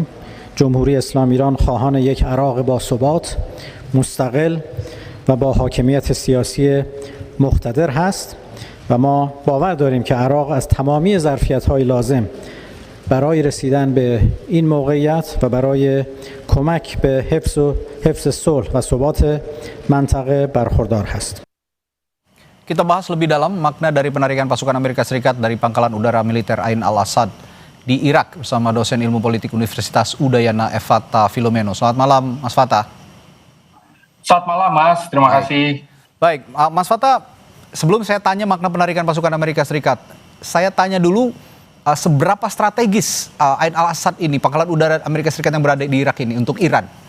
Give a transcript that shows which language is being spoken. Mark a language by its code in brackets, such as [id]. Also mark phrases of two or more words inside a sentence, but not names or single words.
[fa] جمهوری اسلامی ایران خواهان یک عراق با ثبات، مستقل و با حاکمیت سیاسی مقتدر هست و ما باور داریم که عراق از تمامی ظرفیت‌های لازم برای رسیدن به این موقعیت و برای کمک به حفظ صلح و ثبات منطقه برخوردار است. [id] Kita bahas lebih dalam makna dari penarikan pasukan Amerika Serikat dari pangkalan udara militer Ain al-Assad di Irak bersama dosen ilmu politik Universitas Udayana Fata Filomeno. Selamat malam, Mas Fata. Selamat malam, Mas. Terima kasih. Baik, Mas Fata, sebelum saya tanya makna penarikan pasukan Amerika Serikat, saya tanya dulu seberapa strategis Ain al-Assad ini, pangkalan udara Amerika Serikat yang berada di Irak ini untuk Iran?